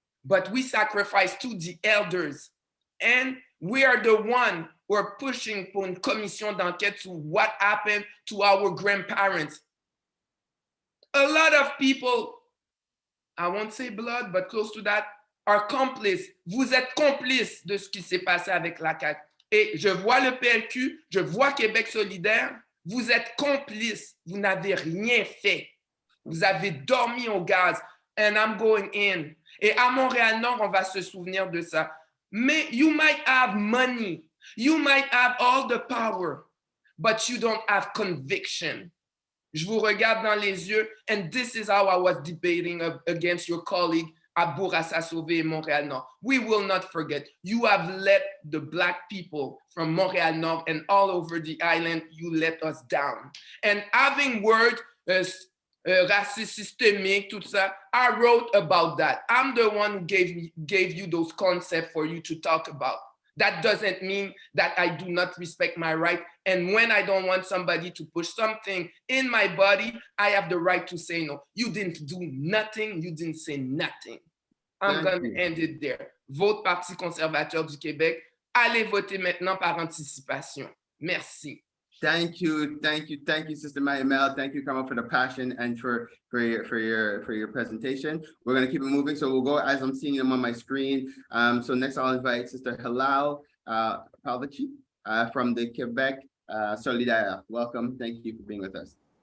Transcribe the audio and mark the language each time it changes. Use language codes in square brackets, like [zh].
[en] But we sacrifice to the elders. And we are the one who are pushing for [fr] une commission d'enquête [en] to what happened to our grandparents. A lot of people, I won't say blood, but close to that, are complices. [fr] Vous êtes complices de ce qui s'est passé avec la CAQ. Et je vois le PLQ, je vois Québec solidaire. Vous êtes complices. Vous n'avez rien fait. Vous avez dormi au gaz. [en] And I'm going in. [fr] Et à Montréal-Nord, on va se souvenir de ça. [en] Mais you might have money. You might have all the power. But you don't have conviction. [fr] Je vous regarde dans les yeux. [en] And this is how I was debating against your colleague [fr] à Bourassa-Sauvé et Montréal-Nord. [en] We will not forget. You have let the Black people from Montréal-Nord and all over the island, you let us down. And having word [fr] racisme systemique, tout ça, [en] I wrote about that. I'm the one who gave you those concepts for you to talk about. That doesn't mean that I do not respect my right. And when I don't want somebody to push something in my body, I have the right to say no. You didn't do nothing. You didn't say nothing. I'm going to end it there. [fr] Vote Parti conservateur du Québec. Allez voter maintenant par anticipation. Merci. [en] Thank you, Sister Mayamel. Thank you, Carmel, for the passion and for your presentation. We're gonna keep it moving, so we'll go as I'm seeing them on my screen. So next I'll invite Sister Hilal Pilavci from the Quebec Solidaire. Welcome. Thank you for being with us.